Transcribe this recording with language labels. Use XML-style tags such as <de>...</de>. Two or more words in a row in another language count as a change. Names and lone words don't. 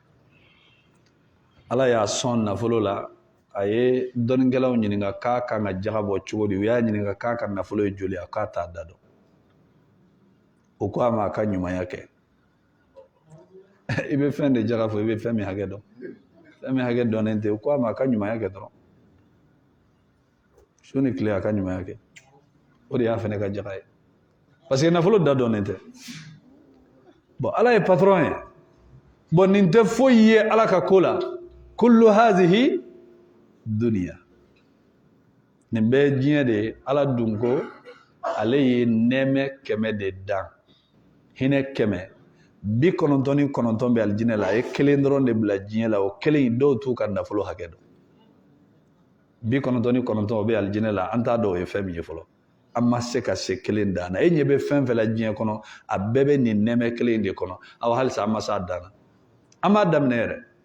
<bm>ala y'a sɔn nafolo la a ye dɔnnikɛlaw ɲininka k'a kan ka jaga bɔ cogo di u y'a ɲininka k'a ka nafolo ye joli a k'a t'a da dɔn o ko a ma a ka ɲumanya kɛ i bɛ fɛn de jaga fɔ i bɛ fɛn min hakɛ dɔn fɛn min hakɛ dɔnnen tɛ o ko a ma a ka ɲumanya kɛ dɔrɔn su ni tile a ka ɲumanya kɛ o de y'a fɛnɛ ka jaga ye</bm> <fr>parce que</fr> <bm>nafolo da dɔnnen tɛ bon ala ye patron ye bon nin tɛ foyi ye ala ka ko la</bm> <ar>كل هذه الدنيا</ar> <bm>nin bɛɛ diɲɛ de ye ala dun ko ale ye nɛɛmɛ 100 de dan hinɛ 100 99 bɛ alijinɛ la a ye 1 dɔrɔn de bila diɲɛ la o 1 dɔw t'u ka nafolo hakɛ dɔn 99 o bɛ alijinɛ la an t'a dɔn o ye fɛn min ye fɔlɔ an ma se ka se 1 dan na e ɲɛ bɛ fɛn fɛn la diɲɛ kɔnɔ a bɛɛ bɛ nin nɛɛmɛ 1 de kɔnɔ aw halisa an ma se a dan na an b'a daminɛ yɛrɛ</bm>